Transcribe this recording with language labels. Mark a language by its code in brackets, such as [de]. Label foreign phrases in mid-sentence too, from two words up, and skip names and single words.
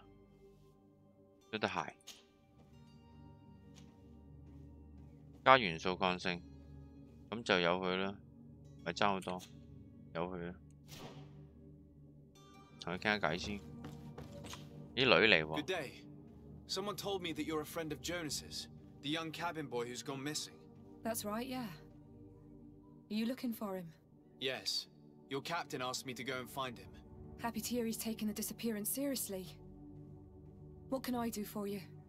[yue] 有對鞋，加元素抗性，咁就由佢啦，咪爭好多，由佢啦。同佢傾下偈先。啲女嚟喎。 [en] Good day. Someone told me that you're a friend of Jonas's, the young cabin boy who's gone missing. That's right, yeah. Are you looking for him? Yes. Your captain asked me to go and find him. Happy to hear he's taken the disappearance seriously. What can I do for you?